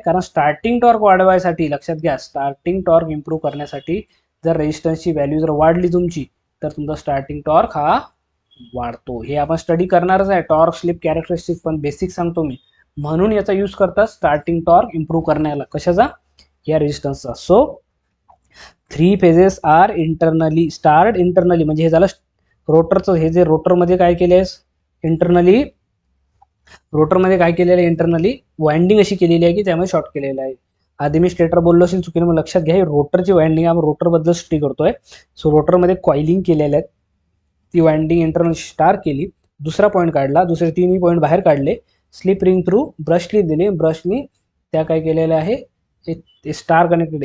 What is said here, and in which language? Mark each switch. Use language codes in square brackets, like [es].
[mr] कारण starting torque वाढवायसाठी, लक्षात घ्या, स्टार्टिंग टॉर्क इम्प्रूव्ह करण्यासाठी जर रेजिस्टन्सची व्हॅल्यू जर वाढली तुमची, तर तुमचा स्टार्टिंग टॉर्क हा वाढतो. हे आपण स्टडी करणारच आहे, टॉर्क स्लिप कॅरेक्टरिस्टिक, पण बेसिक सांगतो मी. म्हणून याचा यूज करतात स्टार्टिंग टॉर्क इम्प्रूव्ह करण्याला. कशाचा? या रेजिस्टन्सचा. [en] So three phases are internally started. [mr] Internally म्हणजे हे झालं रोटरचं. हे जे रोटरमध्ये काय केले आहे इंटरनली, रोटरमध्ये काय केलेलं आहे इंटरनली वाइंडिंग अशी केलेली आहे की त्यामध्ये शॉर्ट केलेलं आहे. आधी मी स्टेटर बोललो असेल चुकीने, मग लक्षात घ्या, रोटरची वाइंडिंग आपण रोटरबद्दल स्टडी करतोय. सो रोटरमध्ये कॉइलिंग केलेल्या आहेत, ती वाइंडिंग इंटरनल स्टार केली, दुसरा पॉईंट काढला, दुसरे तिन्ही पॉईंट बाहेर काढले, स्लिप रिंग थ्रू ब्रशली दिले, ब्रशनी त्या काय केलेलं आहे? Star connected.